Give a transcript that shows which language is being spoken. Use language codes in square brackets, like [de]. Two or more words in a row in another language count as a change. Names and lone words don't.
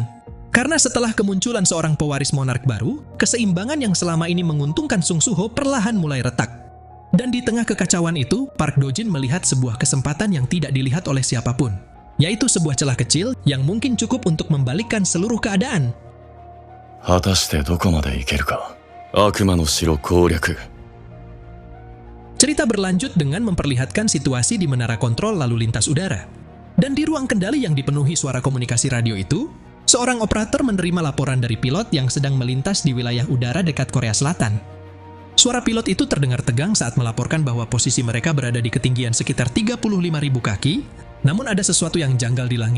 [id] Karena setelah kemunculan seorang pewaris monark baru, keseimbangan yang selama ini menguntungkan Sung Suho perlahan mulai retak. Dan di tengah kekacauan itu, Park Dojin melihat sebuah kesempatan yang tidak dilihat oleh siapapun, yaitu sebuah celah kecil yang mungkin cukup untuk membalikkan seluruh keadaan. [ja] 果たしてどこまで行けるか。悪魔の城攻略。 [id] Cerita berlanjut dengan memperlihatkan situasi di menara kontrol lalu lintas udara. Dan di ruang kendali yang dipenuhi suara komunikasi radio itu, seorang operator menerima laporan dari pilot yang sedang melintas di wilayah udara dekat Korea Selatan. Suara pilot itu terdengar tegang saat melaporkan bahwa posisi mereka berada di ketinggian sekitar 35.000 kaki, namun ada sesuatu yang janggal di langit.